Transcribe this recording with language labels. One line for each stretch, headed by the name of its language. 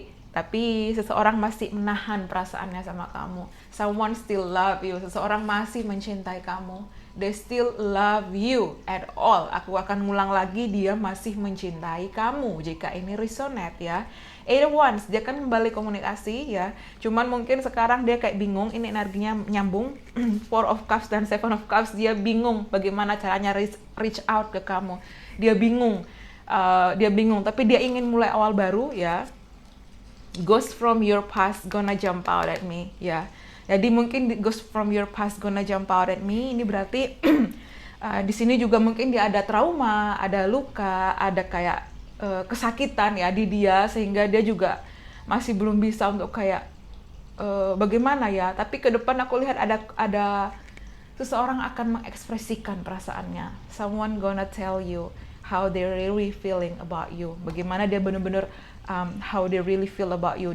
Indonesian: Tapi seseorang masih menahan perasaannya sama kamu.
English: Someone still love you.
Indonesian: Seseorang masih mencintai kamu.
English: They still love you at all.
Indonesian: Aku akan ngulang lagi, dia masih mencintai kamu. Jika ini resonate ya. 8 of Wands, dia kan kembali komunikasi ya. Cuman mungkin sekarang dia kayak bingung, ini energinya nyambung. 4 of Cups dan 7 of Cups, dia bingung bagaimana caranya
English: reach out
Indonesian: ke kamu. Dia bingung, tapi dia ingin mulai awal baru ya.
English: Ghost from your past gonna jump out at me
Indonesian: ya. Jadi mungkin ghost from your past gonna jump out at me, ini berarti di sini juga mungkin dia ada trauma, ada luka, ada kayak kesakitan ya di dia, sehingga dia juga masih belum bisa untuk kayak bagaimana ya. Tapi ke depan aku lihat ada seseorang akan mengekspresikan perasaannya.
English: Someone gonna tell you how they really feeling about you.
Indonesian: Bagaimana dia benar-benar
English: how they really feel about you.